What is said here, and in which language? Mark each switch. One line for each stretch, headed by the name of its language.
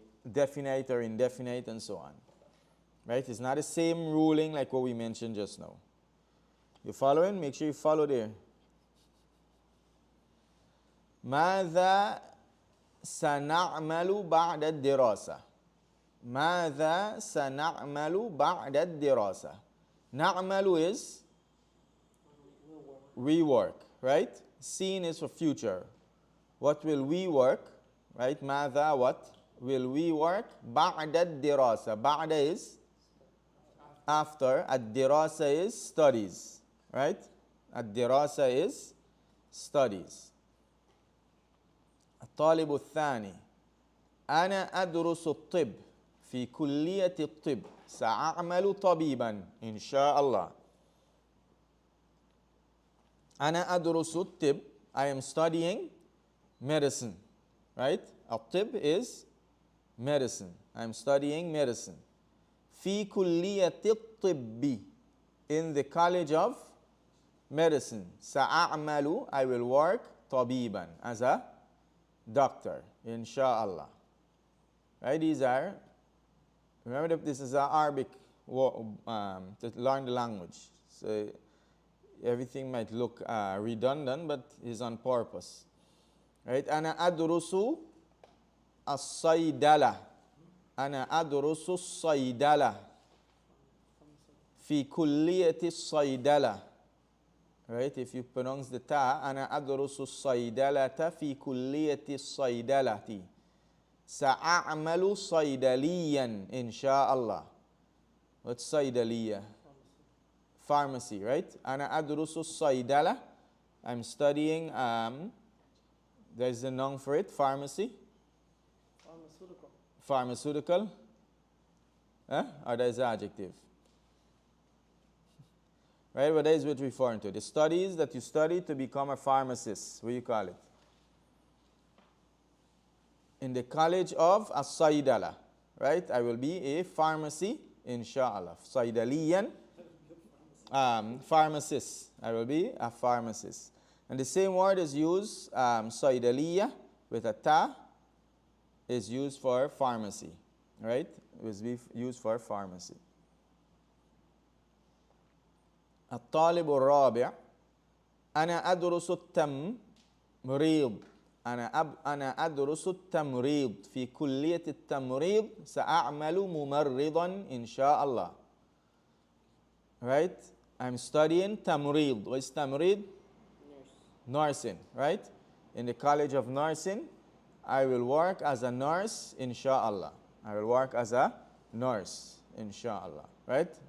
English: definite or indefinite and so on. Right? It's not the same ruling like what we mentioned just now. You following? Make sure you follow there.
Arabic: ماذا سنعمل بعد الدراسة؟ ماذا سنعمل بعد الدراسة؟ نعمل
English: is we work, right? Seen is for future. What will we work? Right? ماذا what? Will we work?
Arabic: بعد الدراسة.
English: بعد is after. الدراسة is studies. Right? الدراسة is studies.
Arabic: الطالب الثاني أنا أدرس الطب في كلية الطب سأعمل طبيبا إن شاء الله. أنا أدرس الطب.
English: I am studying medicine. Right? الطب is medicine. I am studying medicine.
Arabic: في كلية الطب
English: in the college of medicine. سأعمل I will work طبيبا as a doctor inshallah. Right? These are, remember that this is Arabic to learn the language. So everything might look redundant, but it's on purpose.
Arabic: Right? أنا أدرس الصيدلة. أنا أدرس الصيدلة في كلية الصيدلة.
English: Right? If you pronounce the ta,
Arabic: أنا أدرس الصيدلة في كلية الصيدلة. سأعمل صيدليا إن شاء الله.
English: What's صيدلية? Pharmacy, right?
Arabic: أنا أدرس الصيدلة.
English: I'm studying, there's a noun for it, pharmacy. Pharmaceutical. Pharmaceutical. Or there's an adjective. Right? What is what we're referring to? The studies that you study to become a pharmacist. What do you call it? In the college of As-Saydala. Right? I will be a pharmacy, inshallah. Saydaliyan. Pharmacist. I will be a pharmacist. And the same word is used, Saydaliya, with a ta, is used for pharmacy. Right? It was used for pharmacy.
Arabic: الطالب الرابع أنا أدرس التمريض. أنا أدرس التمريض في كلية التمريض سأعمل ممرضا إن شاء الله.
English: Right? I'm studying تمريض. What is تمريض? Nursing. Right? In the College of Nursing, I will work as a nurse inshallah. I will work as a nurse inshallah. Right?